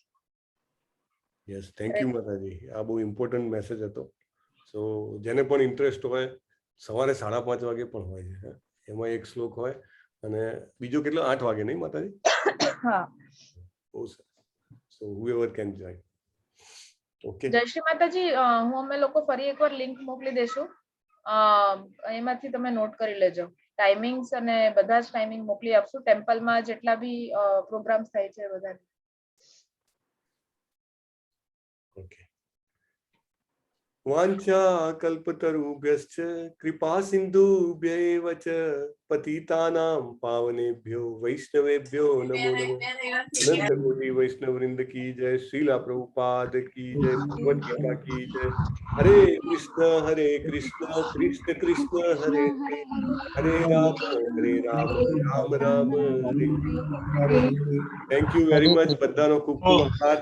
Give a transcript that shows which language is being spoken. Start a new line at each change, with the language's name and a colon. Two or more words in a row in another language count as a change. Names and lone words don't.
English: Yes, thank you
Gujarati: માતાજી. આ બહુ ઇમ્પોર્ટન્ટ મેસેજ હતો. સો જેને પણ ઇન્ટરેસ્ટ હોય, સવારે 5:30 વાગે પણ હોય છે, એમાં 1 શ્લોક હોય, અને બીજો કેટલો 8 વાગે, નહીં માતાજી? હા, બહુ સરસ.
English: સો whoever can join.
Gujarati: ઓકે, જય શ્રી માતાજી. હું અમે લોકો ફરી એકવાર લિંક મોકલી દેશું, એમાંથી તમે નોટ કરી લેજો. ટાઈમિંગ્સ અને બધા જ ટાઈમિંગ મોકલી આપશું, ટેમ્પલમાં જેટલા બી પ્રોગ્રામ્સ થાય છે બધા. ઓકે.
Sanskrit: वांछा कल्पतरुभ्यश्च कृपा सिंधुभ्यैव च पतितानां पावनेभ्यो वैष्णवेभ्यो नमो नमः.
Hindi: अनंत कोटी वैष्णव वृंद की जय. श्रीला प्रभुपाद की जय. भगवद गीता की जय.
Sanskrit: हरे कृष्ण कृष्ण कृष्ण हरे हरे, हरे राम राम राम हरे.
English: Thank you very much.
Gujarati: બધાનો ખૂબ ખૂબ આભાર.